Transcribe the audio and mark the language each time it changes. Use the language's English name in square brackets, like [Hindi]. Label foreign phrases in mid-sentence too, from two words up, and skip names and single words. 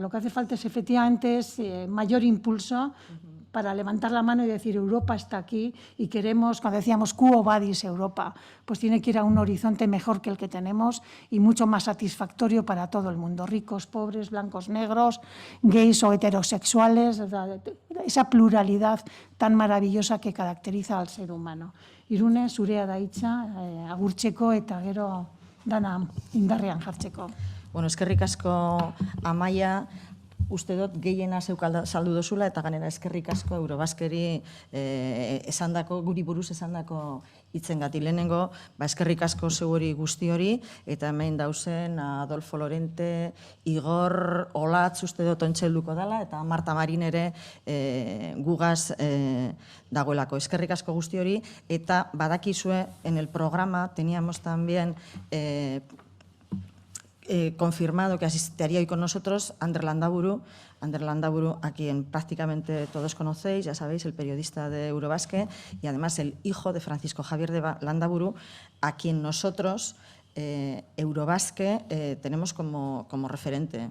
[Spanish] Lo que hace falta es efectivamente mayor impulso para levantar la mano y decir Europa está aquí y queremos, cuando decíamos [Latin] quo vadis [Spanish] Europa, pues tiene que ir a un horizonte mejor que el que tenemos y mucho más satisfactorio para todo el mundo, ricos, pobres, blancos, negros, gays o heterosexuales, esa pluralidad tan maravillosa que caracteriza al ser humano. [Basque] Irune, zurea da hitza, agurtzeko eta gero dana indarrean jartzeko. Bueno, eskerrik asko Amaia, uste dut gehiena zeuk saldu dozula eta ganera eskerrik asko Eurobaskeri guri buruz esandako hitzengati. Lehenengo, eskerrik asko zeuri guzti hori eta hemen dauzen Adolfo Lorente, Igor, Olatz uste dut ontxelduko dela eta Marta Marin ere gugaz dagoelako. Eskerrik asko guzti hori eta badakizue [Spanish] en el programa teníamos también confirmado que asistiría hoy con nosotros Ander Landaburu, a quien prácticamente todos conocéis, ya sabéis, el periodista de Eurobasque y además el hijo de Francisco Javier de Landaburu, a quien nosotros, Eurobasque, tenemos como referente.